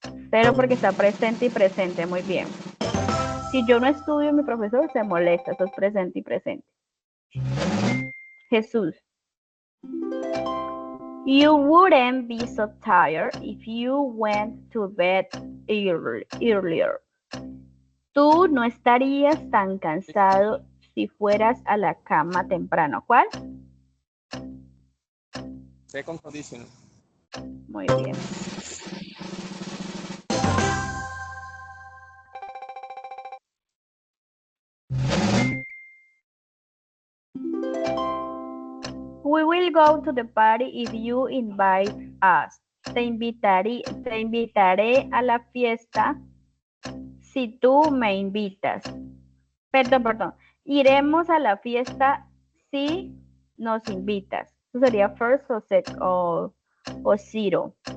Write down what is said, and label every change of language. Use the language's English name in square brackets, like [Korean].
[Spanish] Cero porque está presente y presente, muy bien. Si yo no estudio, mi profesor se molesta. Eso es presente y presente. Jesús. [English] You wouldn't be so tired if you went to bed earlier. [Spanish] Tú no estarías tan cansado si fueras a la cama temprano. ¿Cuál? [English] Second conditional. [Spanish] Muy bien. [English] We will go to the party if you invite us. [Spanish] Te invitaré a la fiesta si tú me invitas. Perdón. Iremos a la fiesta si nos invitas. Eso sería first o second o zero.